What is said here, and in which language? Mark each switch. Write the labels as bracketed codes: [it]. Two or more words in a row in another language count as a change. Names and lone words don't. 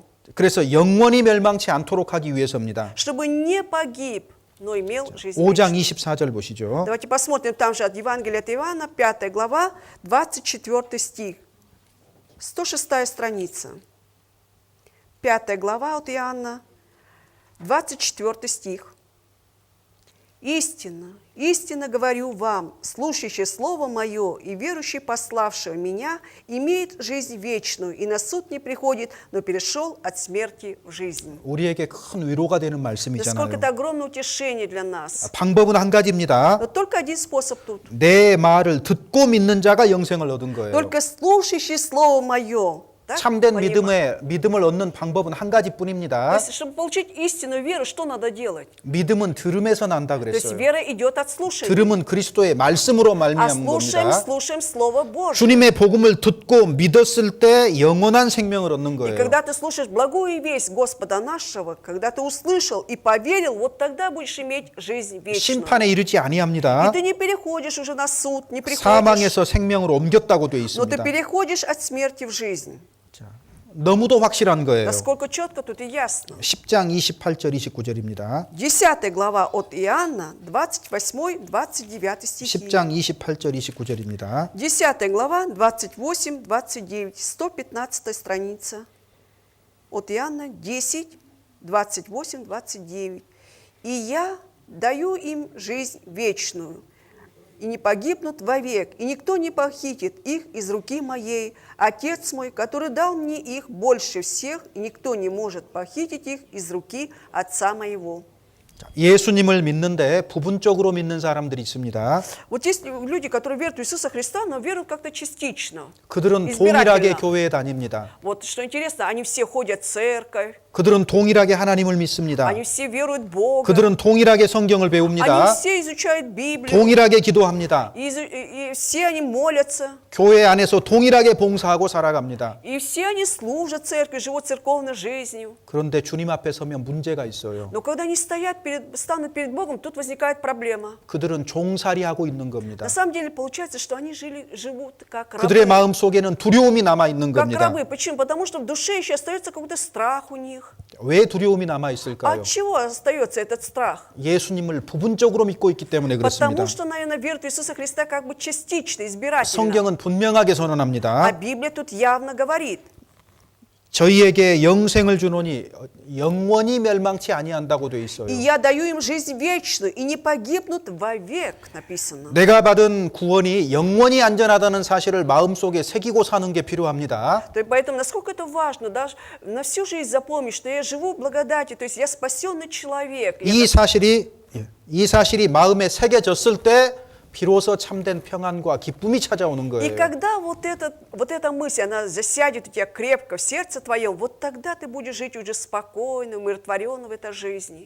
[ko] 그래서 영원히 멸망치 않도록 하기 위해서입니다. [ru] Чтобы не погиб, но имел жизнь [ko] 5장 [ru] вечную. [ko] 24절 보시죠. [ru] Давайте посмотрим там же от Евангелия от Иоанна, 5 глава, 24 стих. 106 страница. 5 глава от Иоанна, 24 стих. «Истинно, истинно говорю вам, слушающий Слово Мое и верующий пославшего Меня имеет жизнь вечную, и на суд не приходит, но перешел от смерти в жизнь». [ko] 우리에게 큰 위로가 되는 [ru] Насколько [ko] 말씀이잖아요. [ru] это огромное утешение для нас. [ko] 방법은 한 가지입니다. [ru] Но только один способ тут. [ko] 내 말을 듣고 믿는 자가 영생을 얻은 거예요. [ru] Только слушающий Слово Мое. Да? [ko] 참된 [ru] Понимаете? [ko] 믿음을 얻는 방법은 한 [ru] То [ko] 가지뿐입니다. [ru] есть, чтобы получить истинную веру, что надо делать? [ko] 믿음은 들음에서 난다 [ru] То есть [ko] 그랬어요. [ru] вера идет от слушания. [ko] 들음은 그리스도의 말씀으로 [ru] А [ko] 말미암은 [ru] слушаем, [ko] 겁니다. [ru] слушаем Слово Божье. [ko] 주님의 복음을 듣고 믿었을 때 영원한 생명을 얻는 [ru] И [ko] 거예요. [ru] когда ты слушаешь благую весть Господа нашего, когда ты услышал и поверил, вот тогда будешь иметь жизнь вечную. [ko] 심판에 이르지 [ru] И [ko] 아니합니다. [ru] ты не переходишь уже на суд, не приходишь, [ko] 사망에서 생명으로 옮겼다고 되어 [ru] но ты [ko] 있습니다. [ru] переходишь от смерти в жизнь. [ko] 너무도 확실한 거예요. [ru] Насколько четко тут и ясно. [ko] 10장 28절 29절입니다. [ru] 10 глава от Иоанна, 28-29 стихи. [ko] 10장 28절 29절입니다. [ru] 10 глава, 28-29, 115 страница. От Иоанна 10, 28-29. «И я даю им жизнь вечную, и не погибнут вовек, и никто не похитит их из руки моей. Отец мой, который дал мне их больше всех, и никто не может похитить их из руки Отца моего». [ko] 예수님을 믿는데 부분적으로 믿는 사람들이 있습니다. [ru] Вот есть люди, которые веруют в Иисуса Христа, но веруют как-то частично. [ko] 그들은 [ru] избирательно. [ko] 동일하게 교회에 다닙니다. [ru] Вот что интересно, они все ходят в церковь, [ko] 그들은 동일하게 하나님을 믿습니다. [ru] они все веруют в Бога, [ko] 그들은 동일하게 성경을 [ru] они [ko] 배웁니다. [ru] все изучают Библию, [ko] 동일하게 기도합니다. [ru] и все они молятся, [ko] 교회 안에서 동일하게 봉사하고 살아갑니다. [ru] и все они служат церкви, живут церковной жизнью. [ko] 그런데 주님 앞에 서면 문제가 있어요. [ru] Но когда они станут перед Богом, тут возникает проблема. [ko] 그들은 종살이하고 있는 겁니다. [ru] На самом деле получается, что они живут как [ko] 그들의 [ru] рабы. [ko] 마음 속에는 두려움이 남아 있는 [ru] Как [ko] 겁니다. [ru] рабы. Почему? Потому что в душе еще остается какой-то страх у них. [ko] 왜 두려움이 남아 [ru] А [ko] 있을까요? [ru] от чего остается этот страх? [ko] 예수님을 부분적으로 믿고 있기 때문에 그렇습니다. [ru] Потому что, наверное, веруют в Иисуса Христа как бы частично, избирательно. [ko] 성경은 분명하게 [ru] А [ko] 선언합니다. [ru] Библия тут явно говорит, [ko] 저희에게 영생을 주노니 영원히 멸망치 아니한다고 되어 있어요. [ru] и я даю им жизнь вечную, и не погибнут вовек, написано. [ko] 내가 받은 구원이 영원히 안전하다는 사실을 마음속에 새기고 사는 게 필요합니다. [ru] То есть поэтому насколько это важно, даже на всю жизнь запомнить, что я живу в благодати, то есть я спасенный человек. [ko] 이 사실이 마음에 새겨졌을 때 비로소 참된 평안과 기쁨이 찾아오는 [ru] И [ko] 거예요. [ru] когда вот эта мысль, она засядет у тебя крепко в сердце твоем, вот тогда ты будешь жить уже спокойно, умиротворенно в этой жизни.